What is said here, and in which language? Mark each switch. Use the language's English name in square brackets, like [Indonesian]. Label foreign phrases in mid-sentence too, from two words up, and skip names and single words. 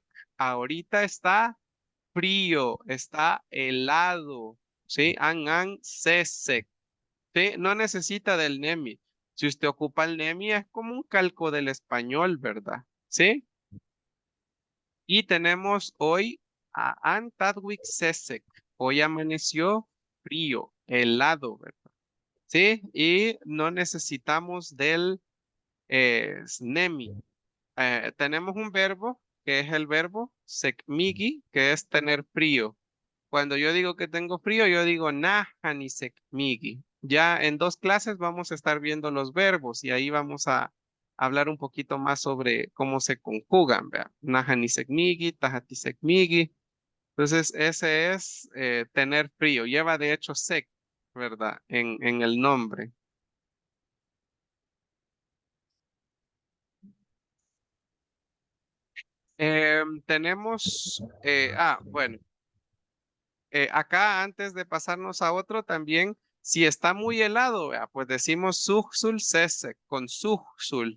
[Spanish] Ahorita está frío, está helado, ¿sí? [Pipil] An sesek, [Spanish] ¿sí? No necesita del nemi. Si usted ocupa el nemi es como un calco del español, ¿verdad? ¿Sí? Y tenemos hoy a [Pipil] an tadwik sesek. [Spanish] Hoy amaneció frío, helado, ¿verdad? ¿Sí? Y no necesitamos del snemi. Tenemos un verbo que es el verbo sekmigi, que es tener frío. Cuando yo digo que tengo frío, yo digo [Pipil] nahani sekmigi. [Spanish] Ya en 2 clases vamos a estar viendo los verbos y ahí vamos a hablar un poquito más sobre cómo se conjugan, ¿vea? [Pipil] Nahani sekmigi, tahati sekmigi. [Spanish] Entonces, ese es tener frío. Lleva de hecho sec, ¿verdad? En el nombre. Tenemos, bueno, acá antes de pasarnos a otro también, si está muy helado, vea, pues decimos [Pipil] suhsul sese [Spanish] con suhsul.